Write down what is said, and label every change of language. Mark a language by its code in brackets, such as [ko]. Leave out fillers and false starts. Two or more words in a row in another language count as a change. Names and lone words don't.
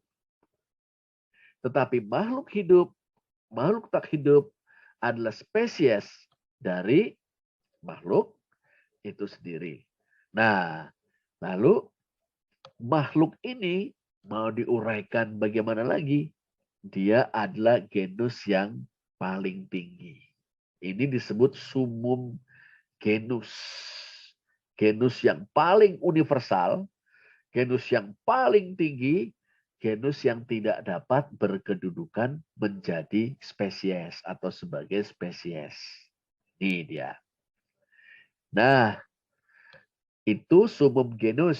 [id] Tetapi makhluk hidup, makhluk tak hidup adalah spesies dari makhluk itu sendiri. Nah, lalu makhluk ini mau diuraikan bagaimana lagi? Dia adalah genus yang paling tinggi. Ini disebut [la] sumum genus. [id] Genus yang paling universal, genus yang paling tinggi, genus yang tidak dapat berkedudukan menjadi spesies atau sebagai spesies. Ini dia. Nah, itu [la] sumum genus.